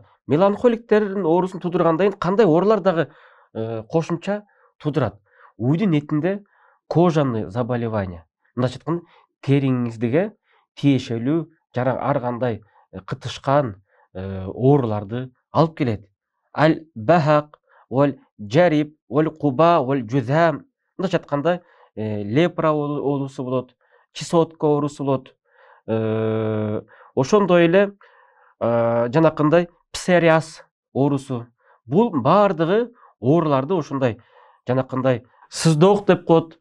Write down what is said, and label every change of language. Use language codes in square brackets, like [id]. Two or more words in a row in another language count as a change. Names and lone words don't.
[ky] Меланхоликтердин оорусун туудургандан кийин кандай оорулар дагы кошумча туудурат? Уйдун этинде [ru] кожаный заболевание. [ky] Мындайча айтканда териңиздеги тиешелүү жана ар кандай кытышкан ооруларды алып келет. [ar] البهق والجرب والقوباء, والجذام. [ky] Мындайча айтканда лепра оорусу болот, чесотка оорусу болот. Ошондой эле жанакындай псориаз оорусу. Бул баардыгы ооруларды ошондой жанакындай сыздоок деп коет.